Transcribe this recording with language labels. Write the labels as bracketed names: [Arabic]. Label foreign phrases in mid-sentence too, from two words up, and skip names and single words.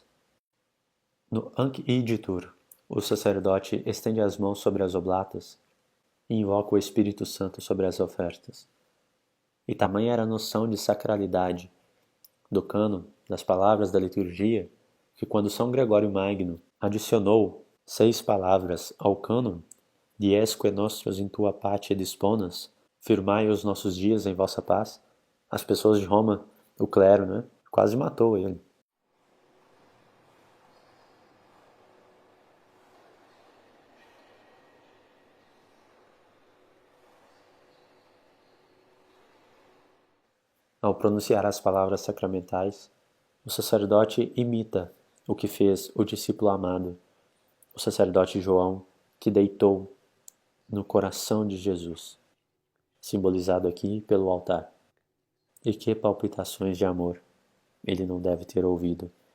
[Portuguese] No Anc Igitur, o sacerdote estende as mãos sobre as oblatas e invoca o Espírito Santo sobre as ofertas. E tamanha era a noção de sacralidade do cânon, das palavras da liturgia, que quando São Gregório Magno adicionou 6 palavras ao cânon, [Latin] Diesque nostros in tua pace disponas, [Portuguese] firmai os nossos dias em vossa paz, as pessoas de Roma, o clero, né, quase matou ele. Ao pronunciar as palavras sacramentais, o sacerdote imita o que fez o discípulo amado, o sacerdote João, que deitou no coração de Jesus, simbolizado aqui pelo altar. E que palpitações de amor ele não deve ter ouvido.